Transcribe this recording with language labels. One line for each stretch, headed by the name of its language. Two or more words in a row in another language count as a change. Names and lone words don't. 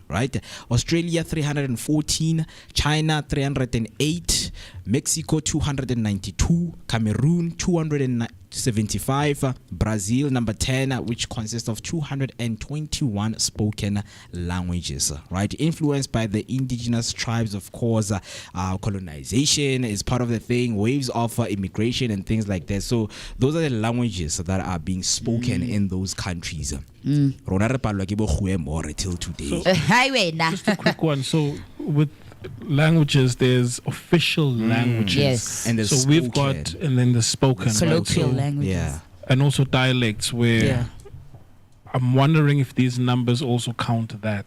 English: Right, Australia 314, China 308, Mexico 292, Cameroon 275, Brazil number 10, which consists of 221 spoken languages, right? Influenced by the indigenous tribes, of course. Colonization is part of the thing, waves of immigration and things like that. So those are the languages that are being spoken in those countries.
Tswana: Rona re palelwa ke bo kgoe
English: more till today. Just a quick one. So with languages, there's official languages. Yes. And So we've got, and then the spoken. right? Colloquial So- languages. Yeah. And also dialects where I'm wondering if these numbers also count that.